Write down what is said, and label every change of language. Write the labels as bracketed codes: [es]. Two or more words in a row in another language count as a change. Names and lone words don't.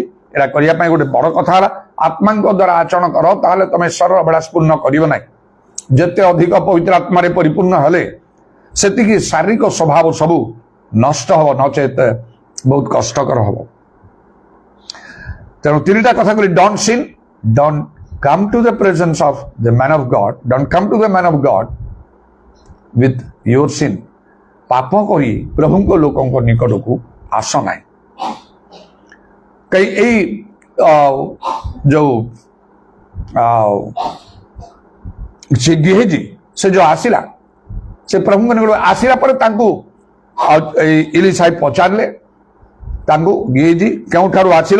[or] ଏଇଟା କରିବା ପାଇଁ ଗୋଟେ ବଡ଼ କଥା ହେଲା ଆତ୍ମାଙ୍କ ଦ୍ୱାରା ଆଚରଣ କର, ତାହେଲେ ତମେ ଶରୀର ଅଭିଳାଷ ପୂର୍ଣ୍ଣ କରିବ ନାହିଁ। ଯେତେ ଅଧିକ ପବିତ୍ର ଆତ୍ମାରେ ପରିପୂର୍ଣ୍ଣ ହେଲେ ସେତିକି ଶାରୀରିକ ସ୍ୱଭାବ ସବୁ ନଷ୍ଟ ହେବ, ନଚେତ ବହୁତ କଷ୍ଟକର ହେବ। ତେଣୁ 3ଟା କଥା କହିଲି, [en] don't sin, don't come to the presence of the man of God, don't come to the man of God with your sin। [or] ପାପ କରି ପ୍ରଭୁଙ୍କ ଲୋକଙ୍କ ନିକଟକୁ ଆସ ନାହିଁ। ଏଇ ଯୋଉ ସେ ଗେହେଜି ସେ ଯୋଉ ଆସିଲା, ସେ ପ୍ରଭୁଙ୍କ ନିକଟକୁ ଆସିଲା ପରେ ତାଙ୍କୁ ଇଲିଶାଇ ପଚାରିଲେ, ତାଙ୍କୁ ଗେହେଜି କେଉଁଠାରୁ ଆସିଲ?